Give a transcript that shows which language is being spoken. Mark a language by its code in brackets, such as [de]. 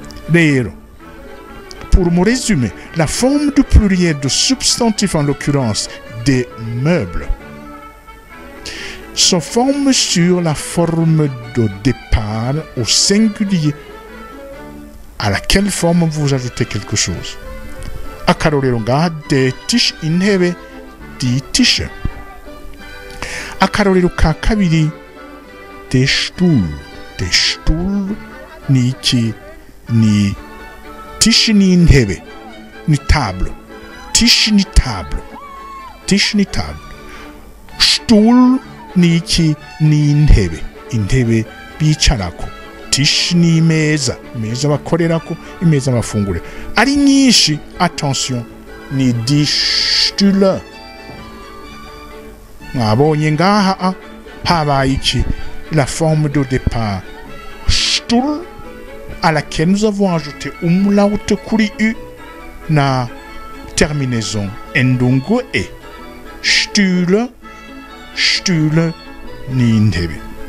[fr] Rero pour me résumer, la forme du pluriel de substantif, en l'occurrence des meubles, se forme sur la forme de départ au singulier à laquelle forme vous ajoutez quelque chose. [rn] Akarorero ngaha [de] der Tisch, [rn] intebe, [de] die Tische. [rn] Akarorero ka kabiri [de] der Stuhl. Der Stuhl [rn] ni iki? Ni Tisch ni intebe, ni table. Tisch ni table. Tisch ni table. Stuhl ni iki? Ni intebe. Intebe bicarako. Tisch ni imeza. Imeza bakorerako, imeza bafungure. Ari nyinshi, attention, ni [de] die Stühle. [rn] Mwabonye ngaha habaye iki? [fr] La forme de départ Stuhl, à laquelle nous avons ajouté umlaut [rn] kuri u na [fr] terminaison endungu e. [rn] Stühle, Stühle ni intebe.